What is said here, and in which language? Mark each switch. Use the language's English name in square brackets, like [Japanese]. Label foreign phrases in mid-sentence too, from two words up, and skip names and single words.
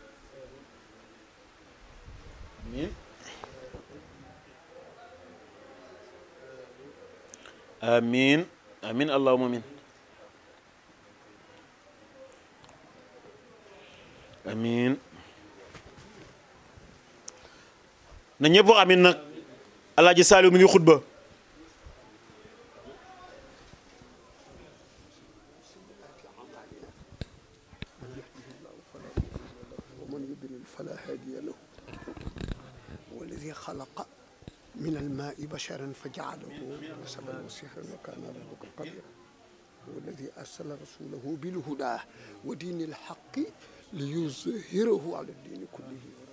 [Arabic] آمين آمين آمين اللهم آمين آمين [Wolof] na ñëpp wax amin nag Alaaji Saliou mi ngi xutba [Arabic] فلا هادي له والذي خلق من الماء بشرا فجعله نسبا وسحرا وكان ربك قديرا والذي أرسل رسوله بالهدى ودين الحق ليظهره على الدين كله